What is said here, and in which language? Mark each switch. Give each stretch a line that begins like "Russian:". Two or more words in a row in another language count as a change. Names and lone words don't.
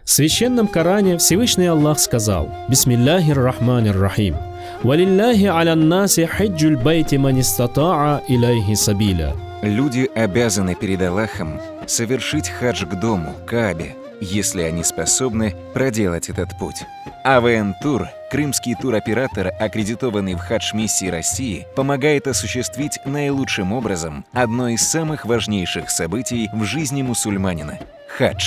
Russian: В Священном Коране Всевышний Аллах сказал:
Arabic: «بسم الله الرحمن الرحيم. ولله على الناس حج البيت من استطاع إليه سبيلا».
Russian: Люди обязаны перед Аллахом совершить хадж к дому, Каабе, если они способны проделать этот путь. АВН Тур, крымский туроператор, аккредитованный в хадж-миссии России, помогает осуществить наилучшим образом одно из самых важнейших событий в жизни мусульманина – хадж.